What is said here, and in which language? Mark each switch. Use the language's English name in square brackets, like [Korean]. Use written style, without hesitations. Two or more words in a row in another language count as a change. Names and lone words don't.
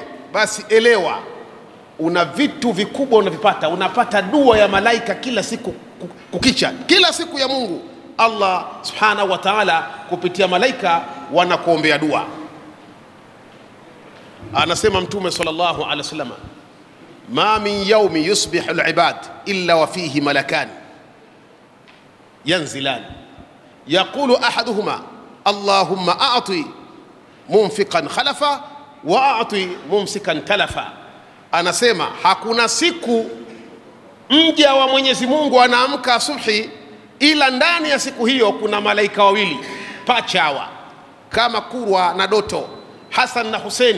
[Swahili] Basi elewa una vitu vikubwa unavipata. Unapata dua ya malaika kila siku kukicha, kila siku ya Mungu. [Arabic] الله سبحانه وتعالى [Swahili] kupitia malaika wanakuombea dua. Anasema Mtume [Arabic] صلى الله عليه وسلم ما من يوم يصبح العباد إلا وفيه ملكان ينزلان يقول أحدهما اللهم أعط منفقا خلفا وأعط ممسكا تلفا. [Swahili] Anasema hakuna siku mja wa Mwenyezi Mungu anaamka asubuhi ila ndani ya siku hiyo kuna malaika wawili pacha hawa kama Kurwa na Doto, Hassan na Huseni.